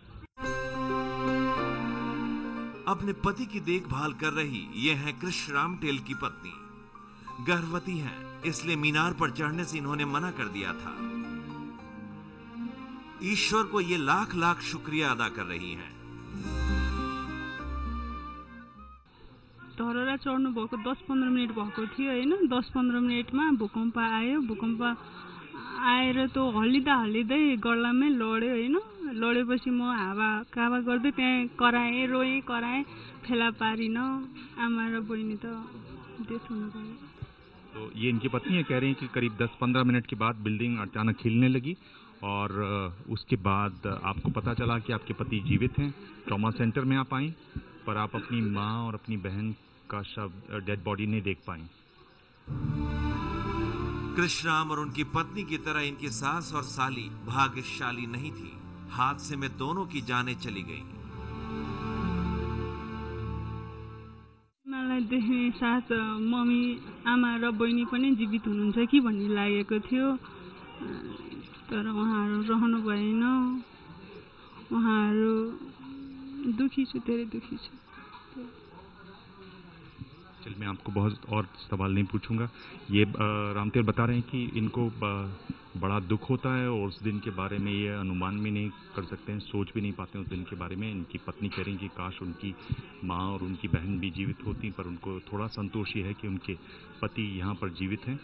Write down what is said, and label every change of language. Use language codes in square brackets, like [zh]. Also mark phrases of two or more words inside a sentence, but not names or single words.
[hi] अपने पति की देखभाल कर रही ये है कृष्णराम टेल की पत्नी। गर्भवती हैं, इसलिए मीनार पर चढ़ने से इन्होंने मना कर दिया था। ईश्वर को ये लाख लाख शुक्रिया अदा कर रही हैं। [ne] धरहरा चढ्नु भएको 10-15 मिनट भएको थियो हैन। 10-15 मिनटमा भूकम्प आयो। भूकम्प आएर तो हल्लिँदै गल्लामै लड्यो हैन। लडेपछि म हावा कावा गर्दै त्यहाँ कराएँ, रोएँ, कराएँ, फेला पारिन। आमा र बहिनी त डेथ हुनु भयो। [hi] तो ये इनकी पत्नी है, कह रही हैं कि करीब 10-15 मिनट के बाद बिल्डिंग अचानक हिलने लगी और उसके बाद आपको पता चला कि आपके पति जीवित हैं। [en] trauma center [hi] में आप आई, पर आप अपनी माँ और अपनी बहन का शव, [en] dead body [hi] नहीं देख पाई। कृष्णराम और उनकी पत्नी की तरह इनकी सास और साली भाग्यशाली नहीं थी। हादसे में दोनों की जानें चली गईं। [ne] मलाई देख्ने साथ मम्मी, आमा र बहिनी पनि जीवित हुनुहुन्छ कि भन्ने लागेको थियो, तर उहाँहरू रहनु भएन। उहाँहरू दुखी छु, धेरै दुखी छु। [hi] चल, मैं आपको बहुत और सवाल नहीं पूछूंगा। ये रामतेल बता रहे हैं कि इनको बड़ा दुख होता है और उस दिन के बारे में ये अनुमान भी नहीं कर सकते हैं, सोच भी नहीं पाते हैं उस दिन के बारे में। इनकी पत्नी कह रही हैं कि काश उनकी माँ और उनकी बहन भी जीवित होती, पर उनको थोड़ा संतोष ये है कि उनके पति यहाँ पर जीवित हैं।